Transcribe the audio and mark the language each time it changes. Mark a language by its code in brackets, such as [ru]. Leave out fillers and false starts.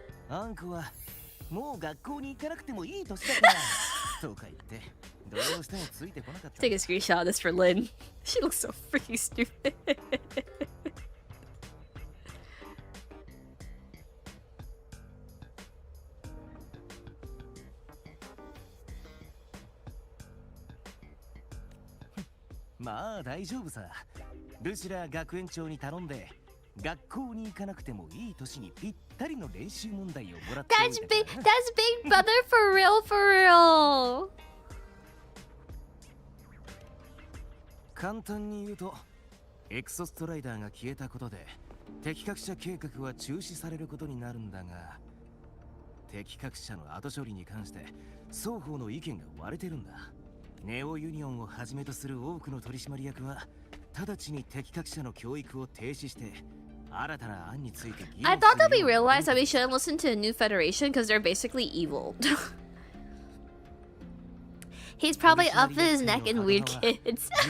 [ja] アンコはもう学校に行かなくてもいい年だからとか言ってどうしてもついてこなかった。 [en] Take a screenshot of this for Lynn. She looks so freaking stupid. [ja] まあ大丈夫さ。ルシラ学園長に頼んで学校に行かなくてもいい年にぴったりの練習問題をもらっておいたから。 [en] That's big brother for real, for real. [ja] 簡単に言うと、エクソストライダーが消えたことで敵各社計画は中止されることになるんだが、敵各社の後処理に関して双方の意見が割れてるんだ。ネオユニオンをはじめとする多くの取締役は直ちに敵各社の教育を停止して新たな案について議論するように。 [en] I thought that we realized that we shouldn't listen to a new federation because they're basically evil. He's probably up to his neck in weird kids.